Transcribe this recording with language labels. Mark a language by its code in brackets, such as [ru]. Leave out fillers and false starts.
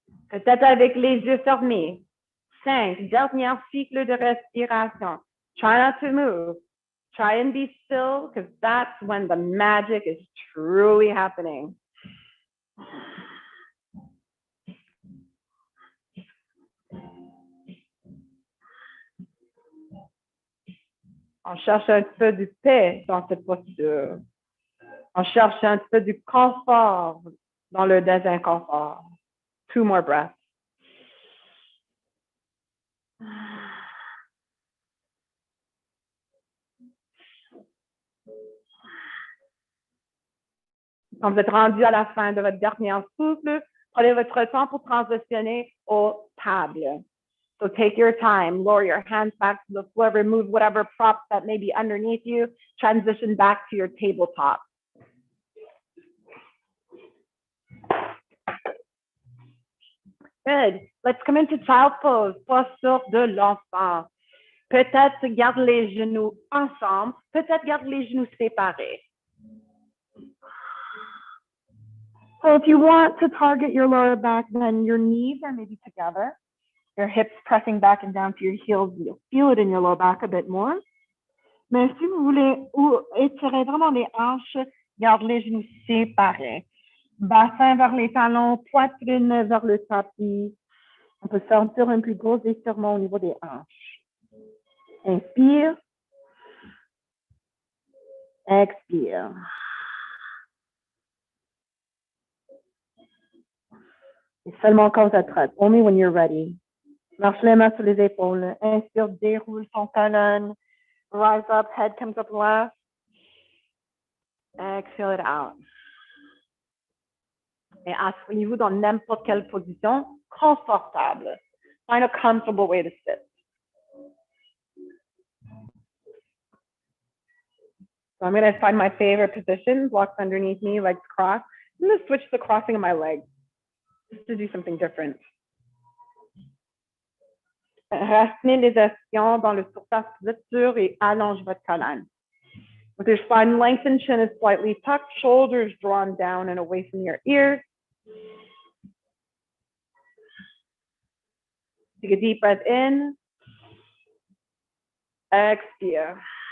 [fr] Peut-être avec les yeux fermés. 5, dernier cycle de respiration. [en] Try not to move. Try and be still, because that's when the magic is truly happening. [fr] On cherche un petit peu de paix dans cette posture. On cherche un petit peu du confort dans le désinconfort. [en] 2 more breaths. [fr] Quand vous êtes rendu à la fin de votre dernier souffle, prenez votre temps pour transitionner aux tables. [en] So take your time, lower your hands back to the floor, remove whatever props that may be underneath you, transition back to your tabletop. Good. Let's come into child pose, [fr] posture de l'enfant. Peut-être garde les genoux ensemble, peut-être garde les genoux séparés. [en] So if you want to target your lower back, then your knees are maybe together. Your hips pressing back and down to your heels. You'll feel it in your lower back a bit more. [fr] Mais si vous voulez étirer vraiment les hanches, garde les genoux séparés. Bassin vers les talons, poitrine vers le tapis. On peut sentir un plus gros étirement au niveau des hanches. Inspire. Expire. Et seulement quand vous êtes prête. [en] Only when you're ready. [fr] Marche les mains sur les épaules. Inspire, déroule ton colonne. [en] Rise up, head comes up left. Exhale it out. [fr] Et asseyez-vous dans n'importe quelle position confortable. [en] Find a comfortable way to sit. So I'm going to find my favorite position, blocks underneath me, legs crossed. I'm going to switch the crossing of my legs just to do something different. [fr] Raciner les ischions dans le surface flexion et allonge votre colonne. [en] With your spine lengthened, chin is slightly tucked, shoulders drawn down and away from your ears. Take a deep breath in. [fr] Expire.